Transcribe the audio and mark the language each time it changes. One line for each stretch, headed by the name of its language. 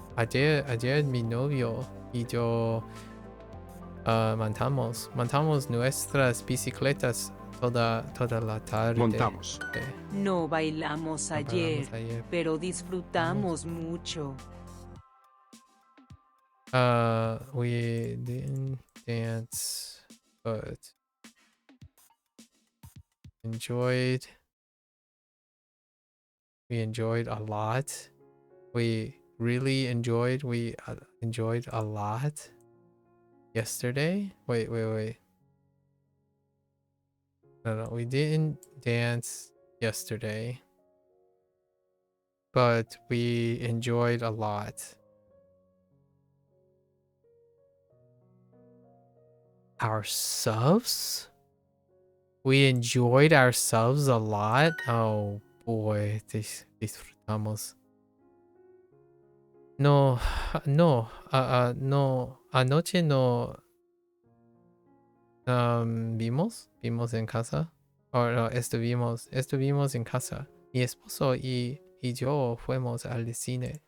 Spanish: Ayer mi novio y yo montamos nuestras bicicletas toda la tarde. Montamos. No bailamos No ayer, bailamos ayer. pero disfrutamos mucho.
English: We didn't dance, but we enjoyed a lot. We really enjoyed. We enjoyed a lot yesterday. Wait. No, we didn't dance yesterday, but we enjoyed a lot. Ourselves? We enjoyed ourselves a lot? Oh boy,
Spanish: disfrutamos. No, no, anoche no vimos en casa. O no, estuvimos en casa. Mi esposo y yo fuimos al cine.